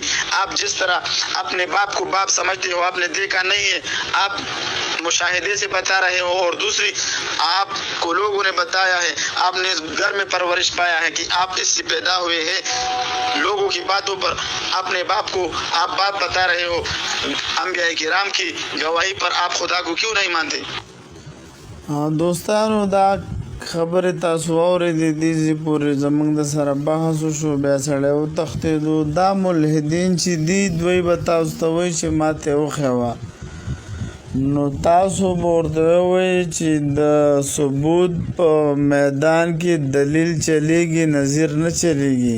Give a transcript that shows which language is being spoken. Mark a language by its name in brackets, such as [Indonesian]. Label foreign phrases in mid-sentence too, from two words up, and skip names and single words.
[Urdu] آپ جس طرح اپنے باپ کو باپ سمجھتے ہو، آپ نے دیکھا نہیں ہے، آپ مشاہدے سے بتا رہے ہو. اور دوسری، آپ کو لوگوں نے بتایا ہے، آپ نے گھر میں پرورش پایا ہے کہ آپ اس سے پیدا ہوئے ہیں. لوگوں کی باتوں پر اپنے باپ کو آپ بات بتا رہے ہو. انبیاء کرام کی گواہی پر آپ خدا کو کیوں نہیں مانتے؟ [Pashto] دوستانو دا خبر تاسو اورېدې دې چې پورې زموږ د سره بحث وشو. بیا سړی وتښتېدو. دا ملحدین چې دي دوی به تاسو ته وایي چې ماته وښیوه، نو تاسو به ورته ووایئ چې د ثبوت په میدان کې دلیل چلیږي، نظیر نه چلیږي.